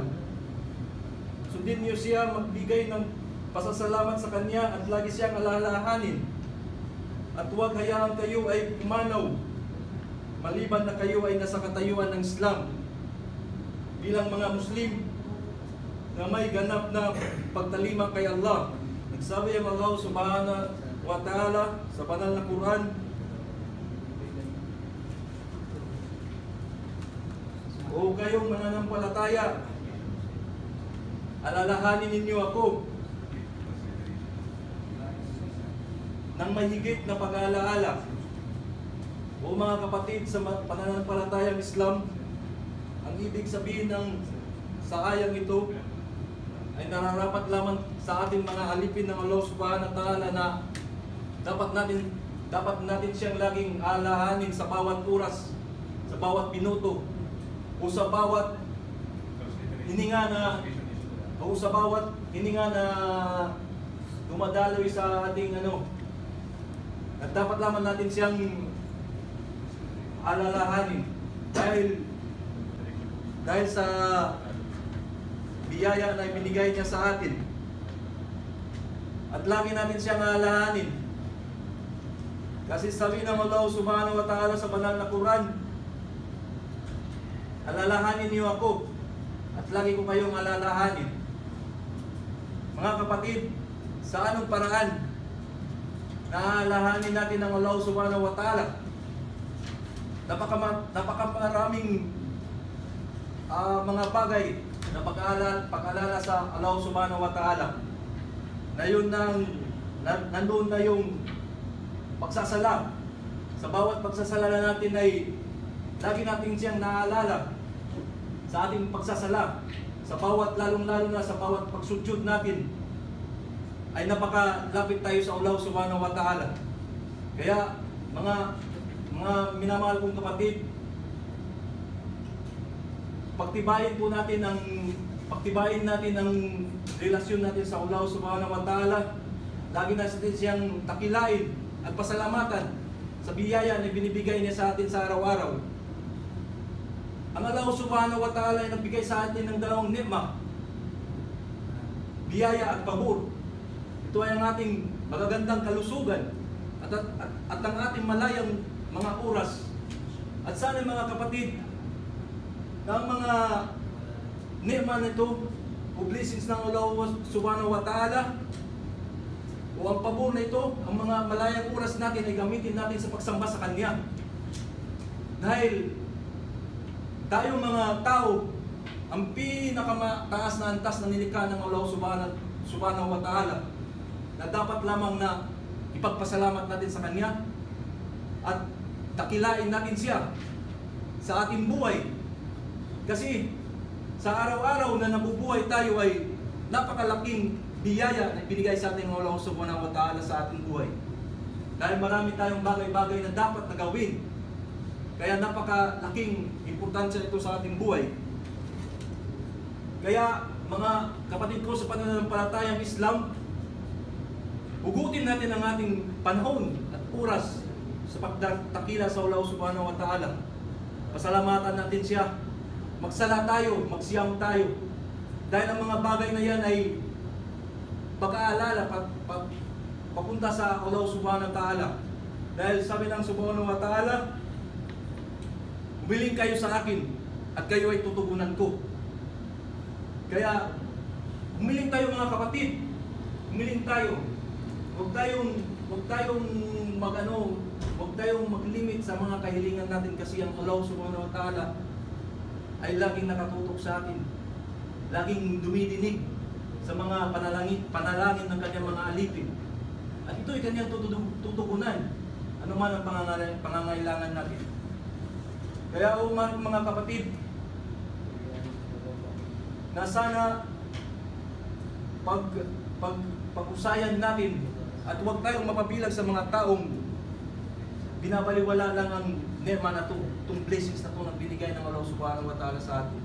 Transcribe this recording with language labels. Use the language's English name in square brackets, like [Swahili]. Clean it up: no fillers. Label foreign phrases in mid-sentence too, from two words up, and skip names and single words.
[Filipino] Sundin niyo siya, magbigay ng pasasalamat sa Kanya at lagi siyang alalahanin. At huwag hayaan kayo ay pumanaw maliban na kayo ay nasa katayuan ng Islam bilang mga Muslim na may ganap na pagtalima kay Allah. Nagsabi ang Allah [Arabic] سبحانه وتعالى [Filipino] sa banal na Quran, o kayong mananampalataya, alalahanin ninyo ako ng mahigit na pag-aalaala. O mga kapatid, sa pananampalatayang Islam, ang ibig sabihin ng sa ayang ito ay nararapat lamang sa ating mga alipin ng Allah [Arabic] سبحانه وتعالى [Filipino] na dapat natin siyang laging alahanin sa bawat oras, sa bawat minuto, o sa bawat hininga na dumadaloy sa ating at dapat lamang natin siyang alalahanin dahil sa biyaya na ibinigay niya sa atin. At lagi natin siyang alalahanin. Kasi sabi ng Allah [Arabic] سبحانه وتعالى [Filipino] sa banal na Quran, alalahanin niyo ako at lagi ko kayong alalahanin. Mga kapatid, sa anong paraan naalahanin natin ng Allah [Arabic] سبحانه وتعالى? [Filipino] Napakaraming mga bagay na pag-alala sa Allah [Arabic] سبحانه وتعالى. [Filipino] Na yun nandoon na yung pagsasala. Sa bawat pagsasala natin ay lagi natin siyang naalala sa ating pagsasala. Lalong-lalo na sa bawat pagsudyod natin ay napakalapit tayo sa Allah [Arabic] سبحانه وتعالى. [Filipino] Kaya mga minamahal kong kapatid, pagtibayin natin ang relasyon natin sa Allah [Arabic] سبحانه وتعالى. [Filipino] Lagi natin siyang takilain at pasalamatan sa biyaya na binibigay niya sa atin sa araw-araw. Ang Allah [Arabic] سبحانه وتعالى [Filipino] ay nagbigay sa atin ng dalawang ni'ma, biyaya at pabor. Ito ay ang ating magagandang kalusugan at ang ating malayang mga oras At sana mga kapatid, ng mga ni'ma nito, o blessings ng Allah [Arabic] سبحانه وتعالى, [Filipino] o ang pabor na ito, ang mga malayang oras natin ay gamitin natin sa pagsamba sa Kanya. Dahil tayong mga tao, ang pinakamataas na antas na nilikha ng Allah [Arabic] سبحانه وتعالى, [Filipino] na dapat lamang na ipagpasalamat natin sa Kanya at dakilain natin siya sa ating buhay. Kasi sa araw-araw na nabubuhay tayo ay napakalaking biyaya na binigay sa ating Allah [Arabic] سبحانه وتعالى [Filipino] sa ating buhay. Dahil marami tayong bagay-bagay na dapat na gawin. Kaya napakalaking importansya ito sa ating buhay. Kaya mga kapatid ko sa pananampalatayang Islam, hugutin natin ang ating panahon at oras sa pagdakila sa Allah [Arabic] سبحانه وتعالى. [Filipino] Pasalamatan natin siya. Magsala tayo, magsiyam tayo. Dahil ang mga bagay na yan ay pag-aalala, papunta sa Allah [Arabic] سبحانه وتعالى. [Filipino] Dahil sabi ng [Arabic] سبحانه وتعالى, [Filipino] humiling kayo sa akin at kayo ay tutugunan ko. Kaya, humiling tayo mga kapatid. Humiling tayo. Huwag tayong mag-limit sa mga kahilingan natin kasi ang Allah [Arabic] سبحانه وتعالى [Filipino] ay laging nakatutok sa atin. Laging dumidinig sa mga panalangin ng kanyang mga alipin. At ito ay kanyang tutugunan. Ano man ang pangangailangan natin. Kaya mga kapatid, na sana pag-usayan natin at huwag tayong mapabilang sa mga taong binabaliwala lang ang ni'ma na ito, itong blessings na ito na binigay ng Allah [Arabic] سبحانه وتعالى [Filipino] sa atin.